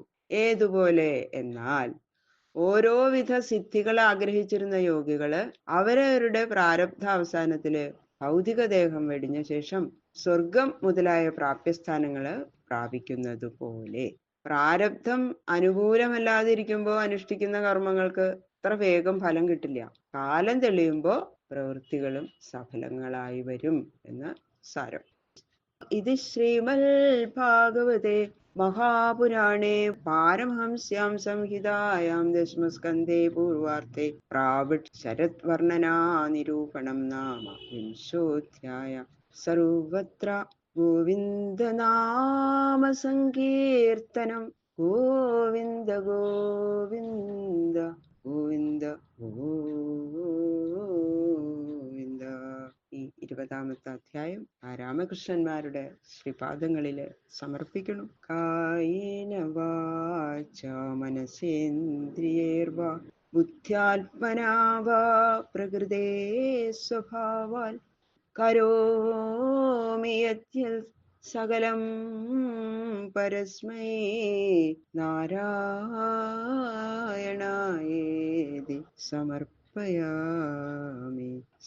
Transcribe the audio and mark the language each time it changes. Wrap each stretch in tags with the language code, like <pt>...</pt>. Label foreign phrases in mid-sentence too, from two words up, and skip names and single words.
<ml>ഏതുപോലെ എന്നാൽ ഓരോവിധ സിദ്ധികൾ ആഗ്രഹിച്ചിരുന്ന യോഗികള് അവരവരുടെ പ്രാരബ്ധ അവസാനത്തില് ഭൗതിക ദേഹം വെടിഞ്ഞ ശേഷം സ്വർഗം മുതലായ പ്രാപ്യസ്ഥാനങ്ങള് പ്രാപിക്കുന്നത് പോലെ, പ്രാരബ്ധം അനുകൂലമല്ലാതിരിക്കുമ്പോ അനുഷ്ഠിക്കുന്ന കർമ്മങ്ങൾക്ക് അത്ര വേഗം ഫലം കിട്ടില്ല. കാലം തെളിയുമ്പോ പ്രവൃത്തികളും സഫലങ്ങളായി വരും എന്ന് സാരം. ഇത്</ml> <sa>ശ്രീമൽ ഭാഗവതേ महापुराणे पारमहंस्यां संहितायां दशमस्कन्धे पूर्वार्धे प्रावट् शरद्वर्णना निरूपणं नाम विंशोऽध्यायः। सर्वत्र गोविन्दनाम संकीर्तनं गोविन्द गोविन्द गोविन्द गोविन्द.</sa> <ml>ഈ 20-ാമത്തെ അധ്യായം ആ രാമകൃഷ്ണന്മാരുടെ ശ്രീപാദങ്ങളില് സമർപ്പിക്കണം.</ml> <sa>കായേന വാച മനസേന്ദ്രിയേർവാ ബുദ്ധ്യാത്മനാ വാ പ്രകൃതേ സ്വഭാവാൽ കരോമി യദ്യത് സകലം പരസ്മൈ നാരായണായേതി സമർപ്പയാമി.</sa>